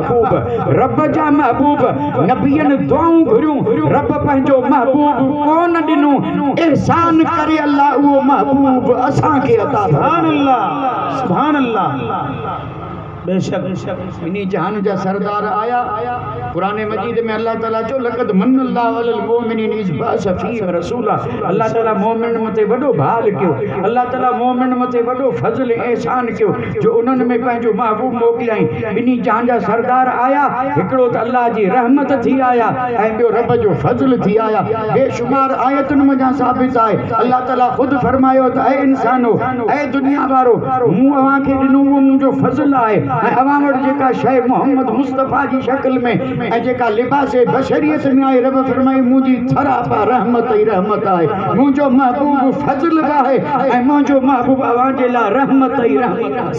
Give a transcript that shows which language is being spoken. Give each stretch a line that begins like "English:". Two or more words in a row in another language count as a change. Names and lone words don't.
Sindhi: रब जा महबूब नबियन दुआऊं घुरियूं, रब पंहिंजो महबूब कोन ॾिनो। एहसान करे अल्लाह उहो महबूब असांखे अता।
Arabic: سبحان الله سبحان الله.
Sindhi: बेशक इन्हीं जहान जा सरदार आया। कुरान मजीद में अल्लाह ताला चो
Arabic: لقد من الله على المؤمنين إذ بعث فيهم رسولا.
Sindhi: अल्लाह ताला मोमिन मथे वॾो भाल कयो। अल्लाह ताला मोमिन मथे वॾो फज़ल एहसान कयो जो उन्हनि में पंहिंजो महबूब मोकिलियाई। ॿिन्ही जहान जा सरदार आया, हिकिड़ो त अल्लाह जी रहमत थी आया ऐं ॿियो रब जो फज़ल थी आया। बेशुमार आयतुनि मथां साबित आहे। अल्लाह ताला ख़ुदि फरमायो त ऐ इंसानो, ऐ दुनिया वारो, मूं अव्हांखे ॾिनो उहो मुंहिंजो फज़ल आहे। ऐं अवां वटि जेका शइ मोहम्मद मुस्तफ़ा जी शक्ल में ऐं जेका लिबास बशरियत में आहे, रब फरमाई मुंहिंजी सरापा रहमत ई रहमत आहे। मुंहिंजो महबूब फज़ल बि आहे ऐं मुंहिंजो महबूब अवां जे लाइ रहमत ई रहमत आहे।